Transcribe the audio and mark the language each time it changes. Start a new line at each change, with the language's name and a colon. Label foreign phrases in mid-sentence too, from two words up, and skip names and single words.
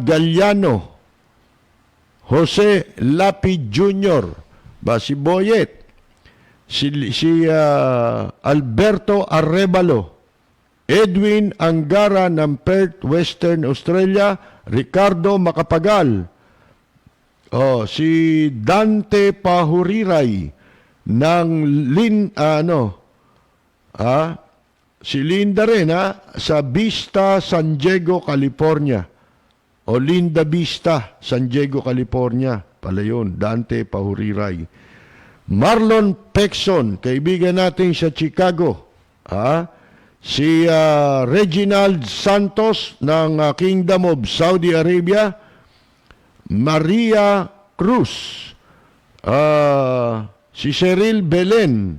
Filipino: Galliano, Jose Lapi Jr., si Boyet, si Alberto Arevalo, Edwin Angara ng Perth, Western Australia, Ricardo Macapagal, si Dante Pahuriray ng si Linda rin sa Vista, San Diego, California. O Linda Vista, San Diego, California. Pala yun, Dante Pahuriray. Marlon Pexon, kaibigan natin sa Chicago. Si Reginald Santos ng Kingdom of Saudi Arabia. Maria Cruz. Si Cheryl Belen.